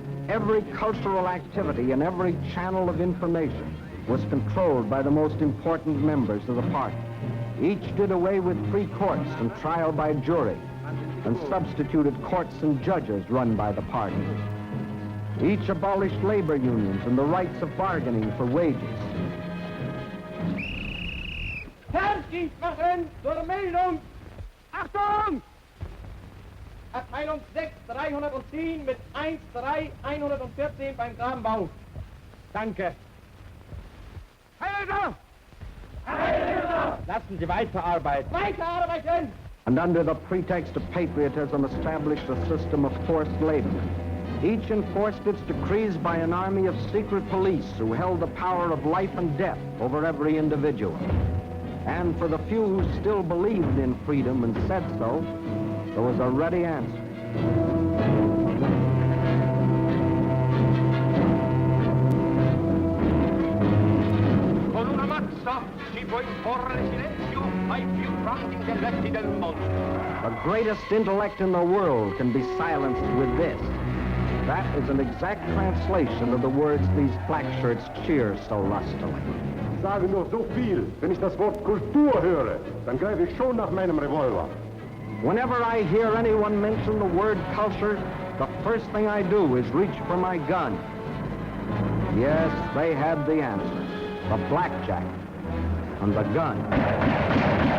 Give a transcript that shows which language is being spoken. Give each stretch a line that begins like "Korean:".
English: Every cultural activity and every channel of information was controlled by the most important members of the party. Each did away with free courts and trial by jury, and substituted courts and judges run by the party. Each abolished labor unions and the rights of bargaining for wages.
German: Fertig machen zur Meldung! Achtung! Abteilung 6, 310 mit 1-3-114 beim Grabenbau. Danke. Heilser! Heilser! Lassen Sie weiterarbeiten. Weiterarbeiten!
English: And under the pretext of patriotism established a system of forced labor. Each enforced its decrees by an army of secret police who held the power of life and death over every individual. And for the few who still believed in freedom and said so, there was a ready answer.
Italian: Con una mazza si può imporre silenzio ai più grandi intelletti del mondo.
English: The greatest intellect in the world can be silenced with this. That is an exact translation of the words these black shirts cheer so lustily.
German: Sage nur so viel. Wenn ich das Wort Kultur höre, dann greife ich schon nach meinem Revolver.
English: Whenever I hear anyone mention the word culture, the first thing I do is reach for my gun. Yes, they had the answer. The blackjack and the gun.